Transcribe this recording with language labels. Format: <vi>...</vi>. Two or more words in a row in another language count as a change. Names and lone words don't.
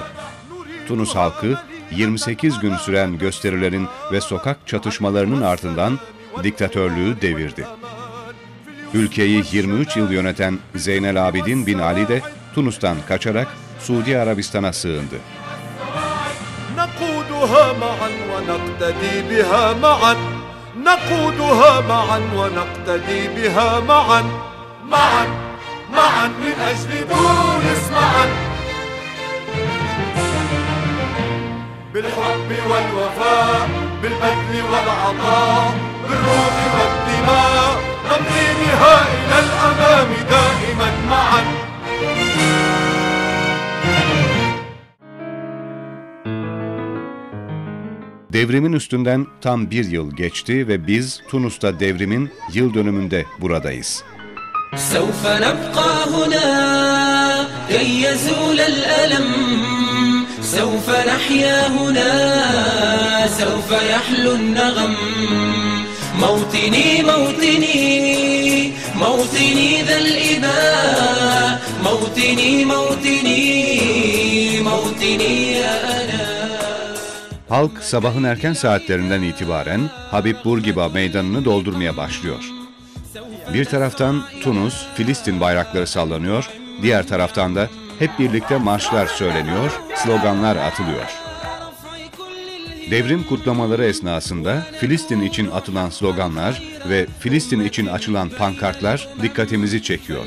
<tr>Tunus halkı 28 gün süren gösterilerin ve sokak çatışmalarının ardından diktatörlüğü devirdi. Ülkeyi 23 yıl yöneten Zeynel Abidin bin Ali de Tunus'tan kaçarak Suudi Arabistan'a sığındı.</tr> <ar>نقودها معا ونقتدي بها معا نقودها معا ونقتدي بها معا معا معا من أجل تونس معا بالحب والوفاء بالبذل والعطاء بالروح والدماء نمضي بها إلى الأمام دائما معا.</ar> <tr>Devrimin üstünden tam bir yıl geçti ve biz Tunus'ta devrimin yıl dönümünde buradayız.</tr> <ar>سوف نبقى هنا كي يزول الألم سوف نحيا هنا سوف يحلو النغم موطني موطني موطني ذا الإباء موطني موطني موطني يا أنا.</ar> <tr>Halk sabahın erken saatlerinden itibaren Habib Bourguiba meydanını doldurmaya başlıyor. Bir taraftan Tunus, Filistin bayrakları sallanıyor, diğer taraftan da hep birlikte marşlar söyleniyor, sloganlar atılıyor. Devrim kutlamaları esnasında Filistin için atılan sloganlar ve Filistin için açılan pankartlar dikkatimizi çekiyor.</tr>